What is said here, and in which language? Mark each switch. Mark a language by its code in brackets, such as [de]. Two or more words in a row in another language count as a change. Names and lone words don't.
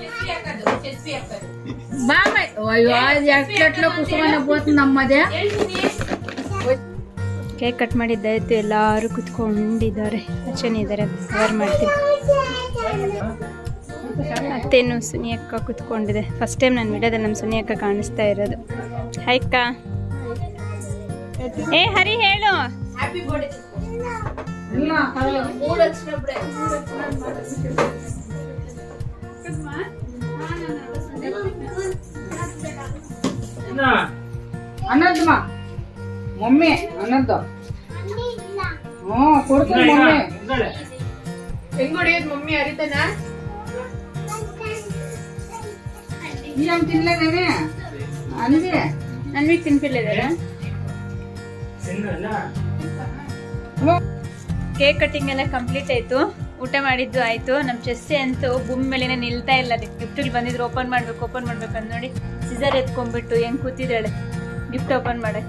[kn] ಕೇಕ್ ಕಟ್ ಮಾಡಿದ್ದಾಯ್ತು ಎಲ್ಲಾರು ಕುತ್ಕೊಂಡಿದ್ದಾರೆ ಅಚ್ಚನಿದ್ದಾರೆ ಕವರ್ ಮಾಡ್ತೀನಿ ಅತ್ತೇನು ಸುನಿ ಅಕ್ಕ ಕುತ್ಕೊಂಡಿದೆ [en] first time [kn] ನಾನು ವಿಡಿಯೋದಲ್ಲಿ ನಮ್ಮ ಸುನಿ ಅಕ್ಕ ಕಾಣಿಸ್ತಾ ಇರೋದು ಹೈಕ್ಕ ಏ ಹರಿ ಹೇಳು [en] happy birthday [te] మూడు వచ్చినప్పుడే [kn] ಅನ್ನದ್ದಮ್ಮ ಮಮ್ಮಿ ಅನ್ನದ್ದು ಕೊಡ್ತೀನಿ ಮಮ್ಮಿ ಹೆಂಗ್ ಹೊಡಿಯೋದು ಮಮ್ಮಿ ಅರಿತಾನ [te] ఏం తినలేదేమే అనివి [kn] ಅನ್ವಿಕ್ ತಿಂತಿಲ್ಲಿದ್ದಾರಾ? ತಿನ್ನಲ್ಲ [en] cake cutting [kn] ಎಲ್ಲ ಕಂಪ್ಲೀಟ್ ಆಯ್ತು. ಊಟ ಮಾಡಿದ್ದು ಆಯ್ತು. ನಮ್ಮ ಚೆಸ್ಸಿ ಅಂತೂ ಭೂಮಿ ಮೇಲೆನೆ ನಿಲ್ತಾ ಇಲ್ಲ. ಅದಕ್ಕೆ ಗಿಫ್ಟ್ಗಳು ಬಂದಿದ್ರು ಓಪನ್ ಮಾಡ್ಬೇಕು ಅಂತ ನೋಡಿ ಸಿಸರ್ ಎತ್ಕೊಂಡ್ಬಿಟ್ಟು ಹೆಂಗ್ ಕೂತಿದ್ದಾಳೆ [en] gift open [kn] ಮಾಡಕ್ಕೆ.